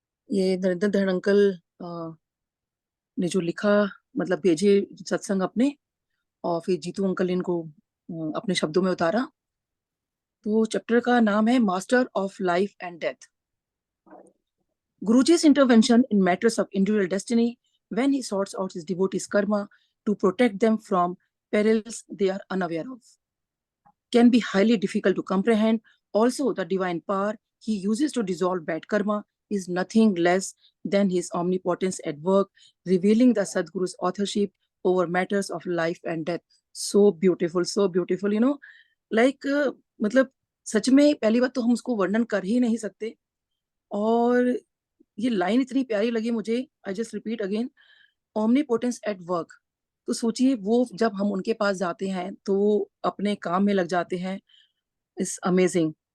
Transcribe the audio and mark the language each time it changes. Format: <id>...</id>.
<hi>ये नरेंद्र धड़ अंकल ने जो लिखा, मतलब भेजे सत्संग अपने, और फिर जीतू अंकल ने इनको अपने शब्दों में उतारा। तो चैप्टर का नाम है master of life and death.</hi> <en>Guruji's intervention in matters of individual destiny, when he sorts out his devotees' karma to protect them from perils they are unaware of, can be highly difficult to comprehend. Also, the divine power he uses to dissolve bad karma is nothing less than his omnipotence at work, revealing the Sadguru's authorship over matters of life and death. So beautiful, so beautiful, like</en> <hi>मतलब सच में पहली बात तो हम उसको वर्णन कर ही नहीं सकते। और ये लाइन इतनी प्यारी लगी मुझे,</hi> <en>I just repeat again, omnipotence at work.</en> <hi>तो सोचिए वो जब हम उनके पास जाते हैं तो वो अपने काम में लग जाते हैं।</hi> <en>It's amazing.</en>